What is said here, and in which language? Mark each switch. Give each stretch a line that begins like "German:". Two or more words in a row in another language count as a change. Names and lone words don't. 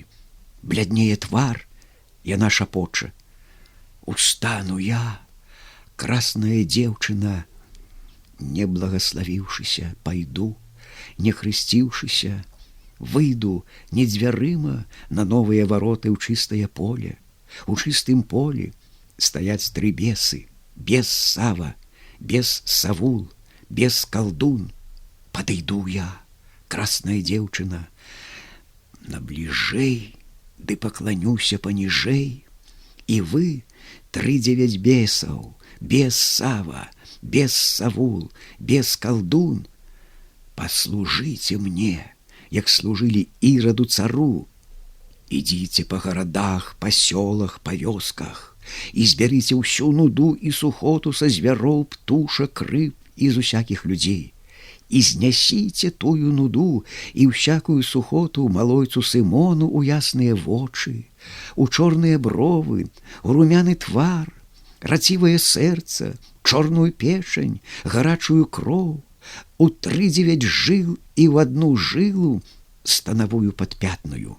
Belarusian: Бляднее твар, яна шапоча: «Устану я, красная дзеўчына, не благословіўшыся, пайду, не хрысціўшыся, выйду не дзвярыма на новыя вароты ў чыстае поле. У чыстым полі стаяць тры бесы: бес Сава, бес Савул, бес Калдун. Падыйду я, красная дзеўчына, набліжэй, ды пакланюся паніжэй. І вы, 39 бесаў, бес Сава, бес Савул, бес Калдун, паслужыце мне, як служылі Іраду цару. Ідзіце па гарадах, па сёлах, па вёсках і збярыце ўсю нуду і сухоту са звяроў, птушак, рыб і з усякіх людзей. І знясіце тую нуду і ўсякую сухоту малойцу Сымону у ясныя вочы, у чорныя бровы, у румяны твар, рацівае сэрца, чорную печань, гарачую кроў, у 39 жыл і ў адну жылу станавую падпятную.